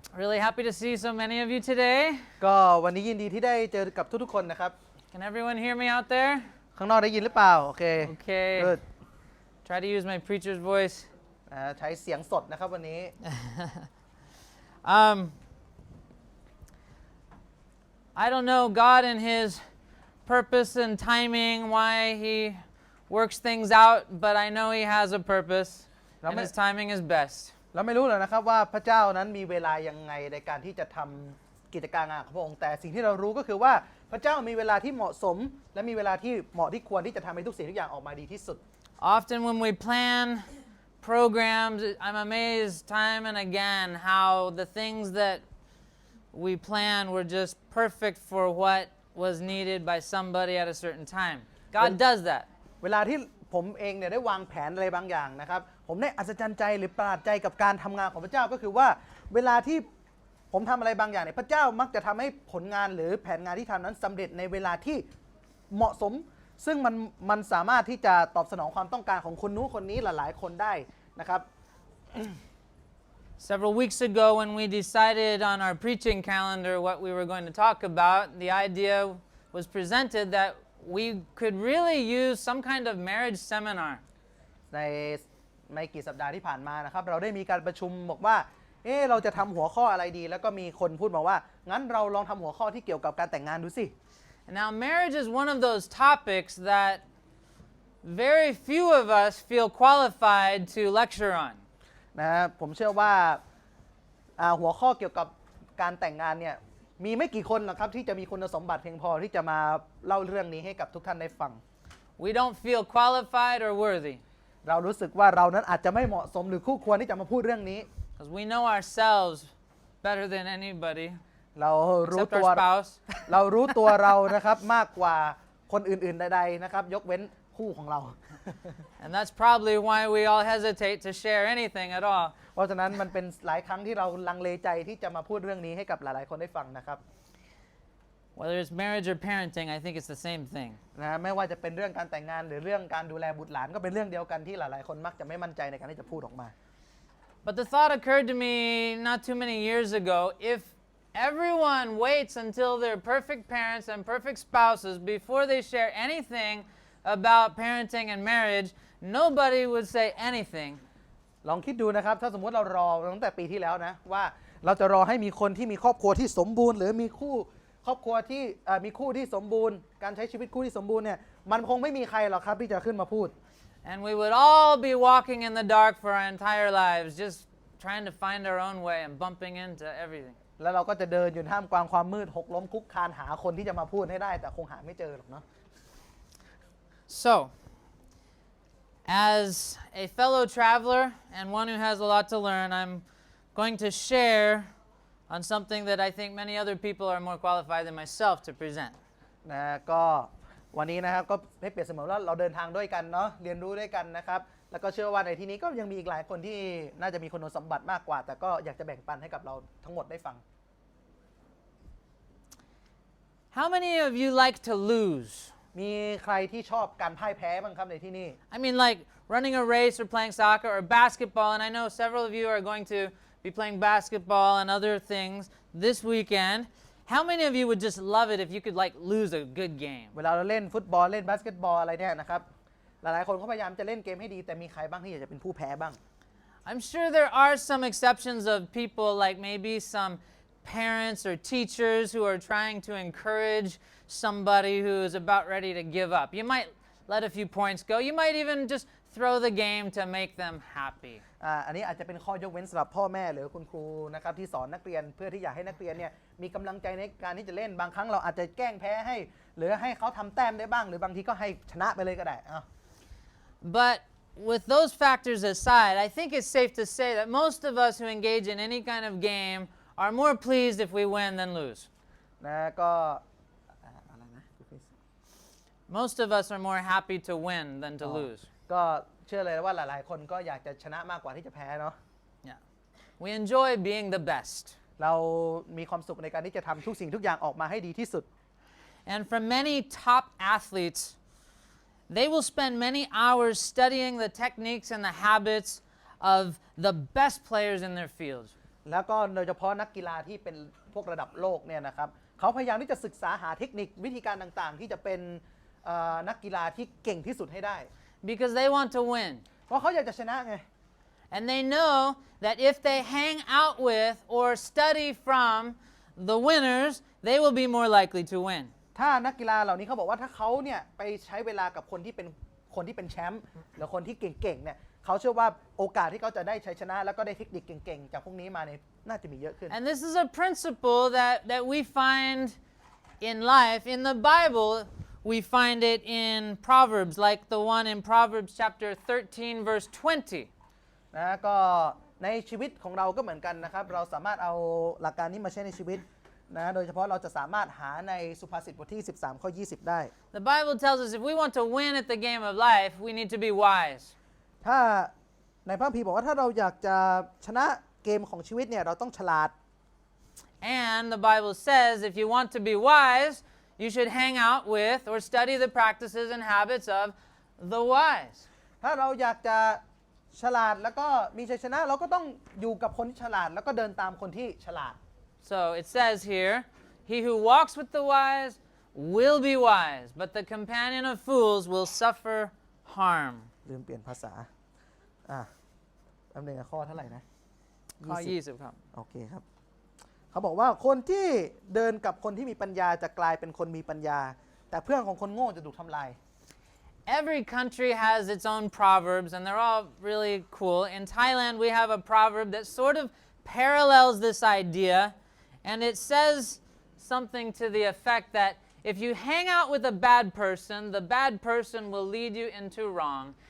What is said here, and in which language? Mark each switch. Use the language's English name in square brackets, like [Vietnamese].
[English] Really happy to see so many of you today. [Thai] ก็วันนี้ยินดีที่ได้เจอกับทุกๆคนนะครับ [English] Can everyone hear me out there? [Thai] ข้างนอกได้ยินหรือเปล่าโอเค [English] Okay. Good. Try to use my preacher's voice. [Thai] ใช้เสียงสดนะครับวันนี้ [English] I don't know God and His purpose and timing, why He works things out, but I know He has a purpose, and His timing is best. [Thai] เราไม่รู้เลยนะครับว่าพระเจ้านั้นมีเวลายังไงในการที่จะทำกิจการงานของพระองค์แต่สิ่งที่เรารู้ก็คือว่าพระเจ้ามีเวลาที่เหมาะสมและมีเวลาที่เหมาะที่ควรที่จะทำให้ทุกสิ่งทุกอย่างออกมาดีที่สุด [English] Often when we plan programs, I'm amazed time and again how the things that we plan were just perfect for what was needed by somebody at a certain time. God does that. [Thai] เวลาที่ผมเองเนี่ยได้วางแผนอะไรบางอย่างนะครับผมได้อัศจรรย์ใจหรือประหลาดใจกับการทำงานของพระเจ้าก็คือว่าเวลาที่ผมทำอะไรบางอย่างเนี่ยพระเจ้ามักจะทำให้ผลงานหรือแผนงานที่ทำนั้นสำเร็จในเวลาที่เหมาะสมซึ่งมันสามารถที่จะตอบสนองความต้องการของคนนู้นคนนี้หลายๆคนได้นะครับ [English] Several weeks ago when we decided on our preaching calendar what we were going to talk about, the idea was presented that we could really use some kind of marriage seminar. [Thai] ในไม่กี่สัปดาห์ที่ผ่านมานะครับเราได้มีการประชุมบอกว่าเราจะทำหัวข้ออะไรดีแล้วก็มีคนพูดมาว่างั้นเราลองทำหัวข้อที่เกี่ยวกับการแต่งงานดูสิ [English] And now marriage is one of those topics that very few of us feel qualified to lecture on. [Thai] นะผมเชื่อว่าหัวข้อเกี่ยวกับการแต่งงานเนี่ยมีไม่กี่คนหรอกครับที่จะมีคุณสมบัติเพียงพอที่จะมาเล่าเรื่องนี้ให้กับทุกท่านได้ฟัง [English] We don't feel qualified or worthy. [Thai] เรารู้สึกว่าเรานั้นอาจจะไม่เหมาะสมหรือคู่ควรที่จะมาพูดเรื่องนี้ [English] Because we know ourselves better than anybody. [Thai] เรารู้ [English] Except [Thai] ตัว [English] our spouse. [Thai] เรารู้ตัวเรานะครับมากกว่าคนอื่นๆใดๆนะครับยกเว้นคู่ของเรา [English] And that's probably why we all hesitate to share anything at all. [Thai] เพราะฉะนั้นมันเป็นหลายครั้งที่เราลังเลใจที่จะมาพูดเรื่องนี้ให้กับหลายๆคนได้ฟังนะครับ [English] Whether it's marriage or parenting, I think it's the same thing. [Thai] นะไม่ว่าจะเป็นเรื่องการแต่งงานหรือเรื่องการดูแลบุตรหลานก็เป็นเรื่องเดียวกันที่หลายๆคนมักจะไม่มั่นใจในการที่จะพูดออกมา [English] But the thought occurred to me not too many years ago, if everyone waits until they're perfect parents and perfect spouses before they share anything about parenting and marriage, nobody would say anything. [Thai] ลองคิดดูนะครับถ้าสมมติเรารอตั้งแต่ปีที่แล้วนะว่าเราจะรอให้มีคนที่มีครอบครัวที่สมบูรณ์หรือมีคู่ครอบครัวที่มีคู่ที่สมบูรณ์การใช้ชีวิตคู่ที่สมบูรณ์เนี่ยมันคงไม่มีใครหรอกครับที่จะขึ้นมาพูด [English] And we would all be walking in the dark for our entire lives, just trying to find our own way and bumping into everything. [Thai] แล้วเราก็จะเดินอยู่ท่ามกลางความมืดหกล้มคุกคานหาคนที่จะมาพูดให้ได้แต่คงหาไม่เจอหรอกเนาะ [English] So, as a fellow traveler and one who has a lot to learn, I'm going to share on something that I think many other people are more qualified than myself to present. [Thai] นะก็วันนี้นะครับก็ให้เปรียบเสมือนว่าเราเดินทางด้วยกันเนาะเรียนรู้ด้วยกันนะครับแล้วก็เชื่อว่าในที่นี้ก็ยังมีอีกหลายคนที่น่าจะมีคุณสมบัติมากกว่าแต่ก็อยากจะแบ่งปันให้กับเราทั้งหมดได้ฟัง [English] How many of you like to lose? [Thai] มีใครที่ชอบการพ่ายแพ้บ้างครับในที่นี่ [English] I mean, like running a race or playing soccer or basketball, and I know several of you are going to be playing basketball and other things this weekend. How many of you would just love it if you could like lose a good game? [Thai] เวลาเราเล่นฟุตบอลเล่นบาสเกตบอลอะไรเนี่ยนะครับหลายๆคนก็พยายามจะเล่นเกมให้ดีแต่มีใครบ้างที่อยากจะเป็นผู้แพ้บ้าง [English] I'm sure there are some exceptions of people like maybe some parents or teachers who are trying to encourage somebody who is about ready to give up. You might let a few points go. You might even just throw the game to make them happy. [Thai] อันนี้อาจจะเป็นข้อยกเว้นสำหรับพ่อแม่หรือคุณครูนะครับที่สอนนักเรียนเพื่อที่อยากให้นักเรียนเนี่ยมีกำลังใจในการที่จะเล่นบางครั้งเราอาจจะแกล้งแพ้ให้หรือให้เขาทำแต้มได้บ้างหรือบางทีก็ให้ชนะไปเลยก็ได้ [English] But with those factors aside, I think it's safe to say that most of us who engage in any kind of game are more pleased if we win than lose. [Thai] นะก็อะไรนะ [English] Most of us are more happy to win than to lose. [Thai] ก็เชื่อเลยว่าหลายๆคนก็อยากจะชนะมากกว่าที่จะแพ้เนาะ [English] Yeah. We enjoy being the best. [Thai] เรามีความสุขในการที่จะทำทุกสิ่งทุกอย่างออกมาให้ดีที่สุด [English] And for many top athletes, they will spend many hours studying the techniques and the habits of the best players in their fields. [Thai] แล้วก็โดยเฉพาะนักกีฬาที่เป็นพวกระดับโลกเนี่ยนะครับเขาพยายามที่จะศึกษาหาเทคนิควิธีการต่างๆที่จะเป็นนักกีฬาที่เก่งที่สุดให้ได้ [English] Because they want to win. [Thai] เพราะเขาอยากจะชนะไง [English] And they know that if they hang out with or study from the winners, they will be more likely to win. [Thai] ถ้านักกีฬาเหล่านี้เขาบอกว่าถ้าเขาเนี่ยไปใช้เวลากับคนที่เป็นแชมป์หรือคนที่เก่งๆเนี่ยเขาเชื่อว่าโอกาสที่เขาจะได้ชัยชนะแล้วก็ได้เทคนิคเก่งๆจากพวกนี้มาเนี่ยน่าจะมีเยอะขึ้น [English] And this is a principle that we find in life. In the Bible, we find it in Proverbs, like the one in Proverbs chapter 13, verse 20. [Thai] นะก็ในชีวิตของเราก็เหมือนกันนะครับเราสามารถเอาหลักการนี้มาใช้ในชีวิตนะโดยเฉพาะเราจะสามารถหาในสุภาษิตบทที่13ข้อ20ได้ [English] The Bible tells us if we want to win at the game of life, we need to be wise. [Thai] ถ้าในพระคัมภีร์บอกว่าถ้าเราอยากจะชนะเกมของชีวิตเนี่ยเราต้องฉลาด [English] And the Bible says if you want to be wise, you should hang out with or study the practices and habits of the wise. [Thai] ถ้าเราอยากจะฉลาดแล้วก็มีชัยชนะเราก็ต้องอยู่กับคนที่ฉลาดแล้วก็เดินตามคนที่ฉลาด [English] So it says here, he who walks with the wise will be wise, but the companion of fools will suffer harm. [Thai] ลืมเปลี่ยนภาษาแป๊บนึงข้อเท่าไหร่นะ ข้อ20 ครับ โอเคครับเขาบอกว่าคนที่เดินกับคนที่มีปัญญาจะกลายเป็นคนมีปัญญาแต่เพื่อนของคนโง่จะถูกทำลาย [English] Every country has its own proverbs, and they're all really cool. In Thailand, we have a proverb that sort of parallels this idea, and it says something to the effect that if you hang out with a bad person, the bad person will lead you into wrong.